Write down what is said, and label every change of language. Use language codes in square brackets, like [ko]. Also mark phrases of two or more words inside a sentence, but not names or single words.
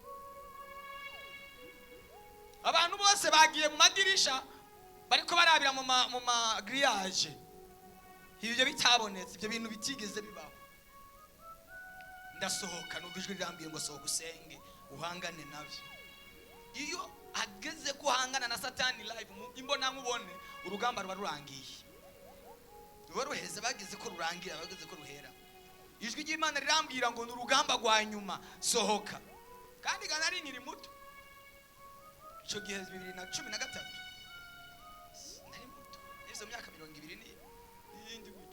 [rn] Abantu bose bagiye mu madirisha, bariko barabira mu grillage. Ibyo bitabonetse, ibyo bintu bitigeze bibaho. Ndasohoka, numva ijwi rirambwiye ngo sohoka usenge, uhangane navyo. Iyo ageze kuhangana na Satani live, imbona nkubone, urugamba ruba rurangiye. Ruba ruheze, bageze ko rurangira, bageze ko ruhera. Ijwi ry'Imana rirambwira ngo ni urugamba rwa nyuma, sohoka. Kandi ganari nkiri muto. Ico gihe 2013 nari muto, nizo myaka 20 n'iyindi gutyo.